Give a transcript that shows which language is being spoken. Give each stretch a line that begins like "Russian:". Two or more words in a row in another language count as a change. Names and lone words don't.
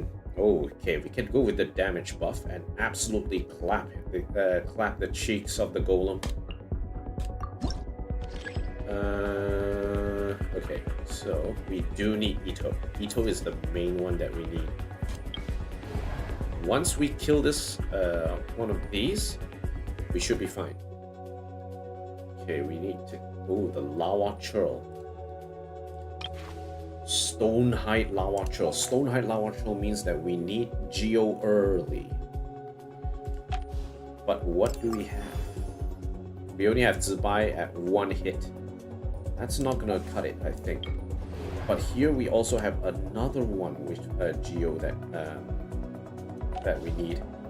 English: Oh, okay, we can go with the damage buff and absolutely clap the cheeks of the golem. Okay, so we do need Ito. Ito is the main one that we need. Once we kill this one of these, we should be fine. Okay, we need to... Oh, the lava churl. Stonehide lava churl. Stonehide lava churl means that we need Geo early. But what do we have? We only have Zibai at 1 hit. That's not gonna cut it, I think. But here we also have another one with Geo that we need.